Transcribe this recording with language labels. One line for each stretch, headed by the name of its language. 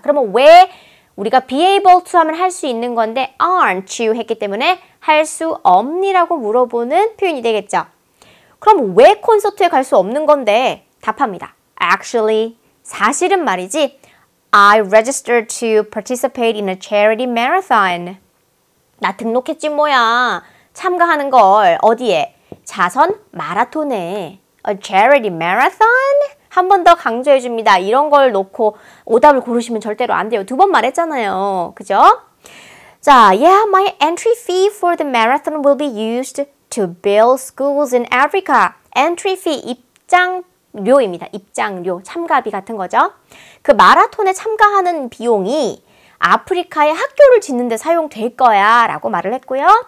Korean: 그러면 왜 우리가 be able to 하면 할 수 있는 건데
English: aren't you
Korean: 했기 때문에 할 수 없니라고 물어보는 표현이 되겠죠. 그럼 왜 콘서트에 갈 수 없는 건데? 답합니다.
English: Actually,
Korean: 사실은 말이지
English: I registered to participate in a charity marathon.
Korean: 나 등록했지 뭐야. 참가하는 걸 어디에? 자선 마라톤에.
English: A charity marathon?
Korean: 한 번 더 강조해 줍니다. 이런 걸 놓고 오답을 고르시면 절대로 안 돼요. 2번 말했잖아요. 그죠?
English: 자, yeah, my entry fee for the marathon will be used to build schools in Africa.
Korean: Entry fee, 입장료입니다. 입장료, 참가비 같은 거죠. 그 마라톤에 참가하는 비용이 아프리카에 학교를 짓는 데 사용될 거야 라고 말을 했고요.